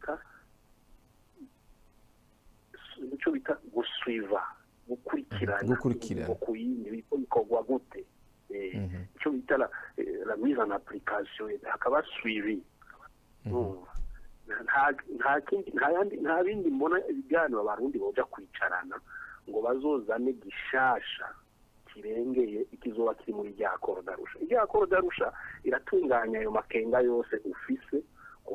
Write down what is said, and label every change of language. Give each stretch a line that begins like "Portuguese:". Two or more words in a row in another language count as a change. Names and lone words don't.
Rundi: bita gusuiva gukurikirana ku yindi bikorwa gute icyo bita
French: la mise en application
Rundi: hakaba suivi nta bindi mbona ibiganiro abarundi boja kwicarana ngo bazozane gishasha kirengeye ikizoba kiri muri rya koro darusha irya koro darusha iratunganya ayo makenga yose ufise ku